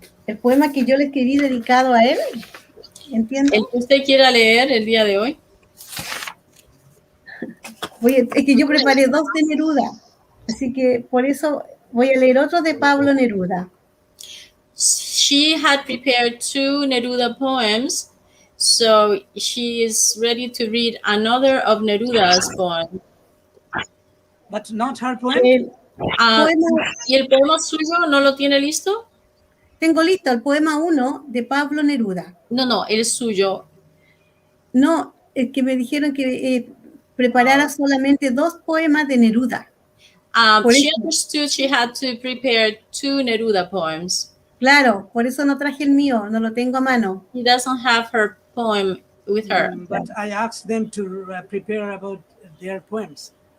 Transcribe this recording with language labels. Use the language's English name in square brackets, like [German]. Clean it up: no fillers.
[Spanish] El poema que yo le escribí dedicado a él, ¿entiende? El que usted quiera leer el día de hoy. Es que yo preparé 2 de Neruda, así que por eso voy a leer otro de Pablo Neruda. [English] She had prepared 2 Neruda poems, so she is ready to read another of Neruda's poems. But not her poem? [Spanish] ¿Y el poema suyo no lo tiene listo? Tengo listo el poema 1 de Pablo Neruda. No, el suyo. No, es que me dijeron que preparara solamente 2 poemas de Neruda. [English] She understood she had to prepare 2 Neruda poems. [Spanish] Claro, por eso no traje el mío, no lo tengo a mano. [English] She doesn't have her poem with her. But I asked them to prepare about their poems.